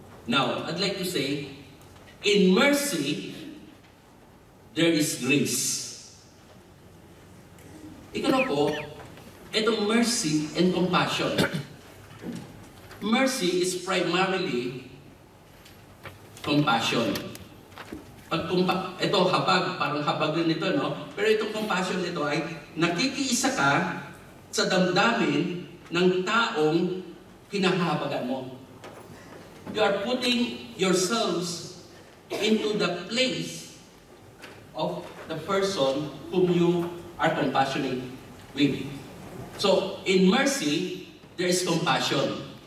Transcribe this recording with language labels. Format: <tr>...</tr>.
<en>Now, I'd like to say, in mercy, there is grace.</en> <tl>Ikaw po, itong</tl> <en>mercy and compassion. Mercy is primarily compassion.</en> <tl>Ito habag, parang habag rin ito, no? Pero itong compassion nito ay nakikiisa ka sa damdamin ng taong hinahabagan mo.</tl> <en>You are putting yourselves into the place of the person whom you are compassionate with. So, in mercy, there is compassion.</en>